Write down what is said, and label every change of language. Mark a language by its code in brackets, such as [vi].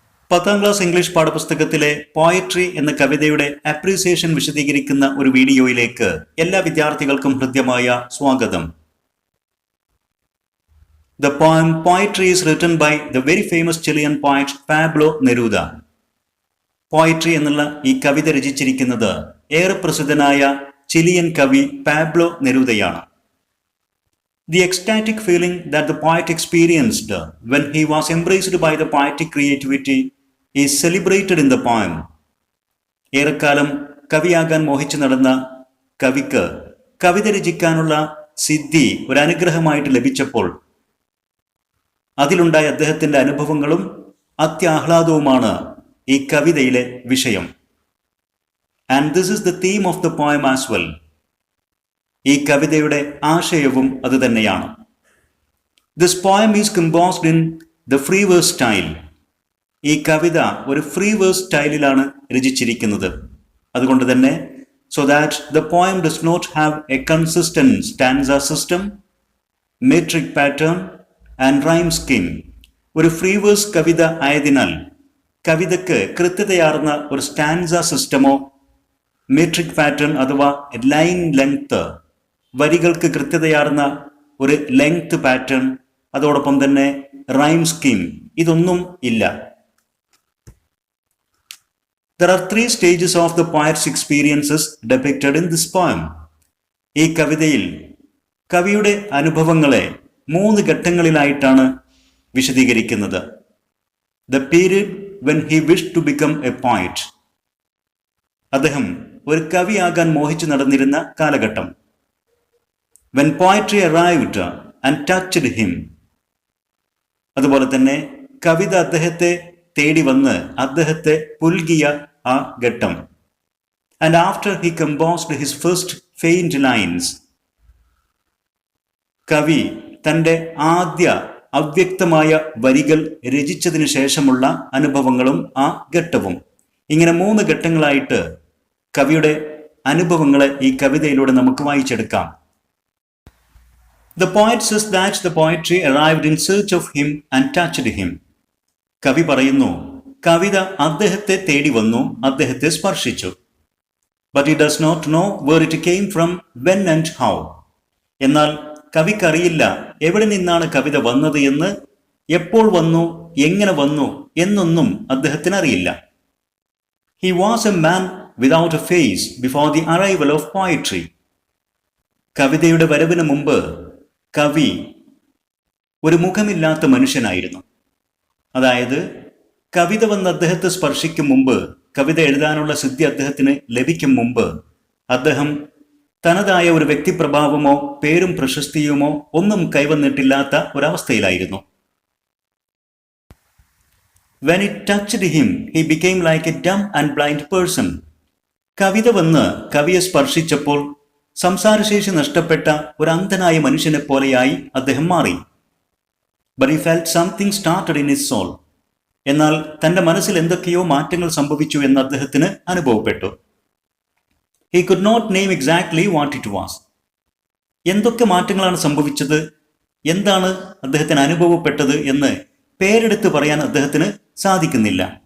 [ml] 10ാം class English പാഠപുസ്തകത്തിലെ poetry എന്ന കവിതയുടെ appreciation വിശദീകരിക്കുന്ന ഒരു വീഡിയോയിലേക്ക് എല്ലാ വിദ്യാർത്ഥികൾക്കും ഹൃദ്യമായ സ്വാഗതം. [en] The poem Poetry is written by the very famous Chilean poet Pablo Neruda. [ml] Poetry എന്നുള്ള ഈ കവിത രചിച്ചിരിക്കുന്നത് ഏറെ പ്രസിദ്ധനായ ചിലിയൻ കവി Pablo നെരൂദയാണ്. [en] The ecstatic feeling that the poet experienced when he was embraced by the poetic creativity is celebrated in the poem. [ml] ഏറെക്കാലം കവിയാകാൻ മോഹിച്ചു നടന്ന കവിക്ക് കവിത രചിക്കാനുള്ള സിദ്ധി ഒരു അനുഗ്രഹമായിട്ട് ലഭിച്ചപ്പോൾ അതിലുണ്ടായ അദ്ദേഹത്തിന്റെ അനുഭവങ്ങളും അത്യാഹ്ലാദവുമാണ് ഈ കവിതയിലെ വിഷയം. [en] And this is the theme of the poem as well. [ml] ഈ കവിതയുടെ ആശയവും അതുതന്നെയാണ്. [en] This poem is composed in the free verse style. [ml] ഈ കവിത ഒരു ഫ്രീ വേഴ്സ് സ്റ്റൈലിലാണ് രചിച്ചിരിക്കുന്നത്. അതുകൊണ്ട് തന്നെ [en] so that the poem does not have a consistent stanza system, metric pattern and rhyme scheme. [ml] ഒരു free verse കവിത ആയതിനാൽ കവിതയ്ക്ക് കൃത്യതയാർന്ന ഒരു സ്റ്റാൻസ സിസ്റ്റമോ മെട്രിക് പാറ്റേൺ അഥവാ line length, വരികൾക്ക് കൃത്യതയാർന്ന ഒരു ലെങ്ത് പാറ്റേൺ, അതോടൊപ്പം തന്നെ റൈം സ്കീം, ഇതൊന്നും ഇല്ല. [en] There are 3 stages of the poet's experiences depicted in this poem. [ml] ഈ കവിതയിൽ കവിയുടെ അനുഭവങ്ങളെ 3 ഘട്ടങ്ങളിലായിട്ടാണ് വിശദീകരിക്കുന്നത്. [en] The period when he wished to become a poet. [ml] അദ്ദേഹം ഒരു കവിയാകാൻ മോഹിച്ചു നടന്നിരുന്ന കാലഘട്ടം. [en] When poetry arrived and touched him. [ml] അതുപോലെ തന്നെ കവിത അദ്ദേഹത്തെ തേടി വന്ന് അദ്ദേഹത്തെ പുൽകിയ ആ ഘട്ടം. [en] And after he composed his first faint lines. [ml] കവി തൻ്റെ ആദ്യ അവ്യക്തമായ വരികൾ രചിച്ചതിന് ശേഷമുള്ള അനുഭവങ്ങളും ആ ഘട്ടവും. ഇങ്ങനെ 3 ഘട്ടങ്ങളായിട്ട് കവിയുടെ അനുഭവങ്ങളെ ഈ കവിതയിലൂടെ നമുക്ക് വായിച്ചെടുക്കാം. [en] The poet says that the poetry arrived in search of him and touched him. [ml] കവി പറയുന്നു, കവിത അദ്ദേഹത്തെ തേടി വന്നു, അദ്ദേഹത്തെ സ്പർശിച്ചു. [en] But he does not know where it came from, when and how. [ml] എന്നാൽ കവിക്കറിയില്ല എവിടെ നിന്നാണ് കവിത വന്നത് എന്ന്, എപ്പോൾ വന്നു, എങ്ങനെ വന്നു എന്നൊന്നും അദ്ദേഹത്തിന് അറിയില്ല. [en] He was a man without a face before the arrival of poetry. [ml] കവിതയുടെ വരവിന് മുമ്പ് കവി ഒരു മുഖമില്ലാത്ത മനുഷ്യനായിരുന്നു. അതായത് കവിത വന്ന് അദ്ദേഹത്തെ സ്പർശിക്കും മുമ്പ്, കവിത എഴുതാനുള്ള സിദ്ധി അദ്ദേഹത്തിന് ലഭിക്കും മുമ്പ് അദ്ദേഹം തനതായ ഒരു വ്യക്തിപ്രഭാവമോ പേരും പ്രശസ്തിയുമോ ഒന്നും കൈവന്നിട്ടില്ലാത്ത ഒരവസ്ഥയിലായിരുന്നു. [en] When it touched him, he became like a dumb and blind person. [ml] കവിത വന്ന് കവിയെ സ്പർശിച്ചപ്പോൾ സംസാരശേഷി നഷ്ടപ്പെട്ട ഒരു അന്ധനായ മനുഷ്യനെ പോലെയായി അദ്ദേഹം മാറി. [en] But he felt something started in his soul. [ml] എന്നാൽ തൻ്റെ മനസ്സിൽ എന്തൊക്കെയോ മാറ്റങ്ങൾ സംഭവിച്ചു എന്ന് അദ്ദേഹത്തിന് അനുഭവപ്പെട്ടു. [en] He could not name exactly what it was. [ml] എന്തൊക്കെ മാറ്റങ്ങളാണ് സംഭവിച്ചത്, എന്താണ് അദ്ദേഹത്തിന് അനുഭവപ്പെട്ടത് എന്ന് പേരെടുത്ത് പറയാൻ അദ്ദേഹത്തിന് സാധിക്കുന്നില്ല.